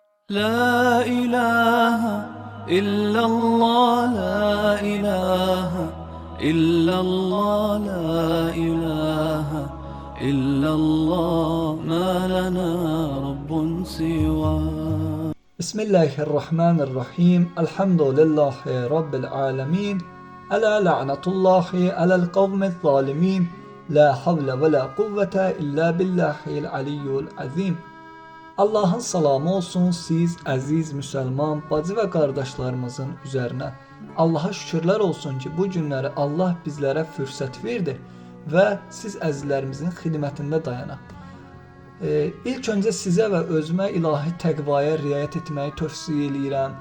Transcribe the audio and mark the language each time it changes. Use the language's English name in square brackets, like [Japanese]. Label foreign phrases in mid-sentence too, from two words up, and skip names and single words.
[Arabic] لا إله إلا الله لا إله إلا الله لا إله إلا الله ما لنا رب سواه. بسم الله الرحمن الرحيم. الحمد لله رب العالمين. ألا لعنة الله على القوم الظالمين. لا حول ولا قوة إلا بالله العلي العظيم. [Azerbaijani] Allah'ın salamı olsun siz əziz müsəlman bacı və qardaşlarımızın üzərinə. Allah'a şükürlər olsun ki bu günləri Allah bizlərə fürsət verdi və siz əzizlərimizin xidmətində dayanaq. İlk öncə sizə və özümə ilahi təqvaya riayət etməyi tövsiyə eləyirəm.